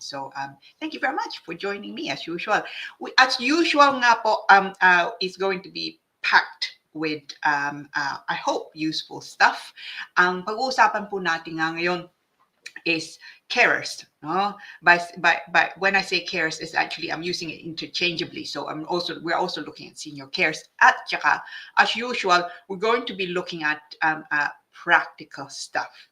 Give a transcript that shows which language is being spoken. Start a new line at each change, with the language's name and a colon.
English: So thank you very much for joining me as usual. As usual
Filipino: nga po,
English: is going to be packed with, I hope, useful stuff.
Filipino: Ang pag-uusapan po natin nga ngayon
English: is carers. By when I say carers, is actually I'm using it interchangeably. So we're also looking at senior carers.
Filipino: At saka,
English: as usual, we're going to be looking at practical stuff.